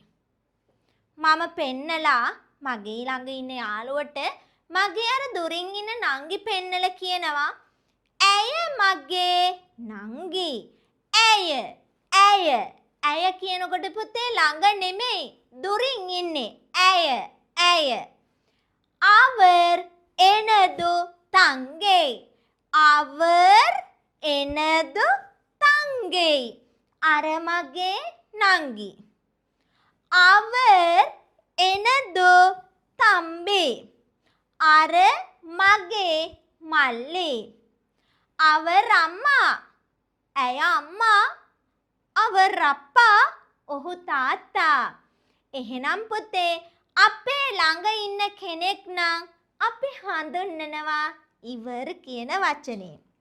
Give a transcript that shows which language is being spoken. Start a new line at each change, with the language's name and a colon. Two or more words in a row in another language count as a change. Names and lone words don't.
Sinhala: මම පෙන්නලා මගේ ළඟ ඉන්න යාළුවට මගේ අර දුරින් ඉන්න නංගි පෙන්නලා කියනවා ඇය මගේ නංගි. ඇය ඇය ඇය කියනකොට පුතේ ළඟ නෙමෙයි දුරින් ඉන්නේ. ඇය ඇය.
Tamil: அவர் எனது தங்கை. அவர் எனது தங்கை.
Sinhala: අර මගේ නංගි.
Tamil: அவர் எனது தம்பி.
Sinhala: අර මගේ මල්ලි. அவர் අම්මා. ඇය අම්මා. அவர் අප්පා. ඔහු තාත්තා. එහෙනම් පුතේ අපේ ළඟ ඉන්න කෙනෙක් නම් අපි හඳුන්වනවා ඉවර් කියන වචනේ.